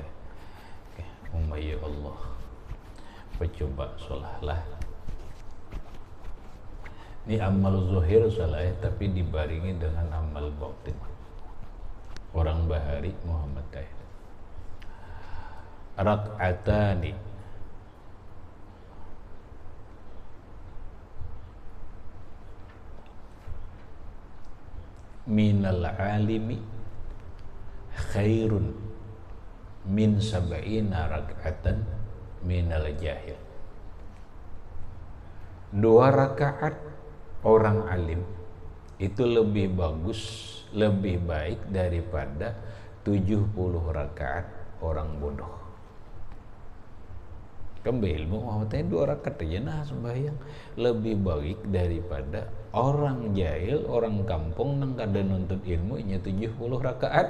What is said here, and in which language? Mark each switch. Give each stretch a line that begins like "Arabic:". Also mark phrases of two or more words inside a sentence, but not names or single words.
Indonesian: Ya Allah, coba solehlah. Ini amal zahir soleh, tapi dibaringi dengan amal batin.
Banjar: Orang bahari Muhammad teh.
Arabic: ركعتان من العالم خير من سبعين ركعة من الجاهل.
Indonesian: 2 rakaat orang alim itu lebih bagus, lebih baik daripada 70 rakaat orang bodoh.
Banjar: Kembali ilmu Muhammadnya 2 rakaat aja nah sembahyang lebih baik daripada orang jahil, orang kampung nang kada nuntut ilmu nya 70 rakaat.